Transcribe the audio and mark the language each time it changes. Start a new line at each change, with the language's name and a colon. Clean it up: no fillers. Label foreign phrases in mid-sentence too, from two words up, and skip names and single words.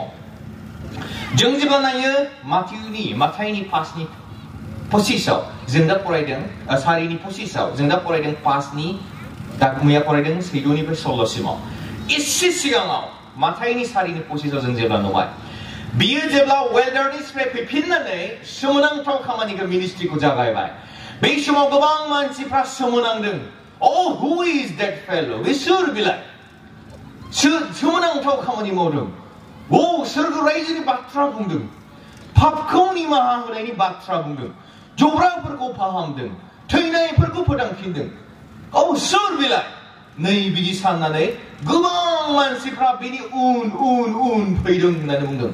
Bodo: जों जेब्ला नायो माथाइनि 5नि 25आव जों दा फरायदों 4नि 25आव जों दा फरायदों 5नि मैया फरायदों 14निफ्राय 16सिमाव. एसे सिगाङाव माथाइनि 4नि 25आव जों जेब्ला नुबाय बियो जेब्ला वेल्डारनेसनिफ्राय फैफिननानै सोमोनांथाव खामानिखौ मिनिस्ट्रिखौ जागायबाय. बे समाव गोबां मानसिफ्रा सोमोनांदों.
English: Oh, who is that fellow?
Bodo: बे सोर बिलाय? सोमोनांथाव खामानि मावदों. सोरगो रायजोनि बाथ्रा बुंदों. पापखौ निमाहा होनायनि बाथ्रा बुंदों. जब्राफोरखौ फाहामदों. थैनायफोरखौ फोदांफिनदों. सोर बिलाय? नै बिदि साननानै गोबां मानसिफ्रा बिनि उन फैदों होननानै बुंदों.